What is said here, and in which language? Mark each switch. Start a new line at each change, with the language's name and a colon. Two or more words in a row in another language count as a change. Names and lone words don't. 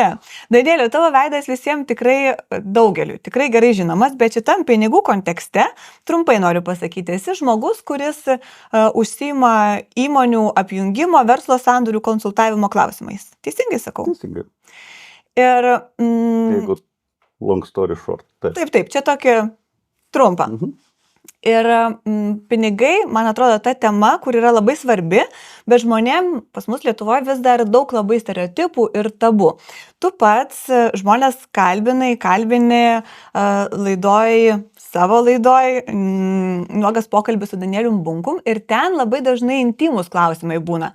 Lithuanian: Danieliau, tavo veidas visiems tikrai daugeliu, tikrai gerai žinomas, bet šitam pinigų kontekste, trumpai noriu pasakyti, esi žmogus, kuris užsiima įmonių apjungimo, verslo sandorių konsultavimo klausimais. Teisingai sakau? Teisingai. Ir...
English: Jeigu long story short.
Lithuanian: Taip, čia tokia trumpa. Ir pinigai, man atrodo, ta tema, kur yra labai svarbi, bet žmonėm pas mus Lietuvoje vis dar daug labai stereotipų ir tabų. Tu pats žmonės kalbini savo laidoj, nuogas pokalbis su Danielium Bunkum ir ten labai dažnai intymus klausimai būna.